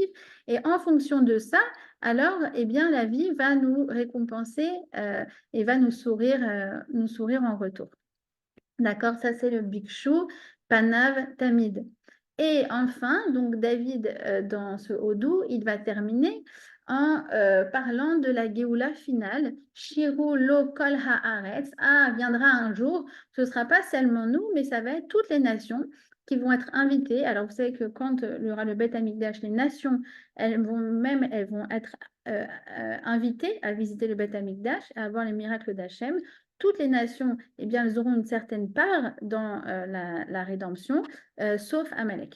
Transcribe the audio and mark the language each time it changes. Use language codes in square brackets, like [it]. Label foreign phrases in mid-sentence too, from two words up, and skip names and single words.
[fr] Et en fonction de ça, alors, eh bien, la vie va nous récompenser et va nous sourire en retour. D'accord? Ça, c'est le [he] בקשו פניו תמיד. [fr] Et enfin, donc David, dans ce Odou, il va terminer en parlant de la Géoula finale. [he] שירו לו כל הארץ. [fr] Ah, viendra un jour, ce ne sera pas seulement nous, mais ça va être toutes les nations qui vont être invitées. Alors, vous savez que quand il y aura le [he] בית המקדש, [fr] les nations, elles vont être invitées à visiter le [he] בית המקדש, [fr] à voir les miracles d'Hachem. Toutes les nations, eh bien, elles auront une certaine part dans la rédemption, sauf Amalek.